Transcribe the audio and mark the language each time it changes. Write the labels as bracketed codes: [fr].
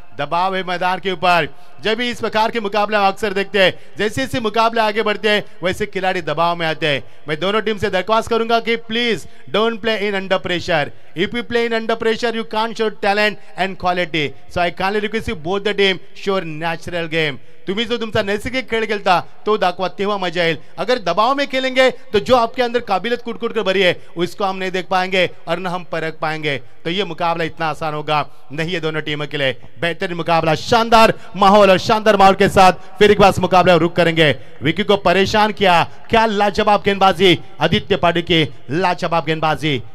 [hi] दबाव है मैदान के ऊपर। जब भी इस प्रकार के मुकाबले हम अक्सर देखते हैं, जैसे जैसे मुकाबले आगे बढ़ते हैं वैसे खिलाड़ी दबाव में आते हैं। मैं दोनों टीम से दरख्वास्त करूंगा कि [en] Please don't play in under pressure. If you play in under pressure you can't show talent and quality, so I kindly request you both the team show natural game. [mr] तुम्ही जो तुमचा नैसर्गिक खेळ खेळता तो दाखवा, तेव्हा मजा येईल। [hi] अगर दबाव में खेलेंगे तो जो आपके अंदर काबिलियत कुट-कुट कर भरी है उसको हम नहीं देख पाएंगे और न हम परख पाएंगे। तो ये मुकाबला इतना आसान होगा नहीं है दोनों टीमों के लिए। बेहतरीन मुकाबला, शानदार माहौल और शानदार माहौल के साथ फिर एक बार मुकाबला रुक करेंगे। विकी को परेशान किया, क्या लाजवाब गेंदबाजी, आदित्य पाटिल की लाजवाब गेंदबाजी।